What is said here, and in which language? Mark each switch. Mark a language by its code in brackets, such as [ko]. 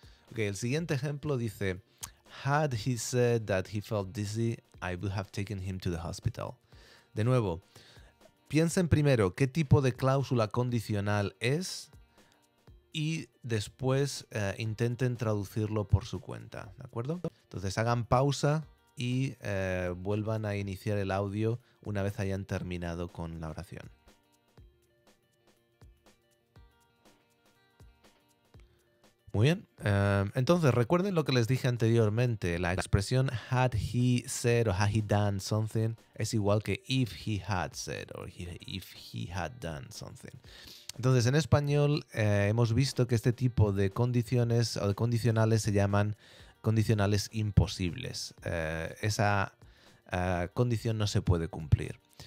[en] Ok, [es] el siguiente ejemplo dice: [en] Had he said that he felt dizzy, I would have taken him to the hospital. [es] De nuevo, piensen primero qué tipo de cláusula condicional es y después intenten traducirlo por su cuenta, ¿de acuerdo? Entonces hagan pausa y vuelvan a iniciar el audio una vez hayan terminado con la oración. Muy bien. Entonces, recuerden lo que les dije anteriormente. La expresión [en] had he said [es] o [en] had he done something [es] es igual que [en] if he had said [es] o [en] if he had done something. [es] Entonces, en español hemos visto que este tipo de condiciones o de condicionales se llaman condicionales imposibles. Esa condición no se puede cumplir.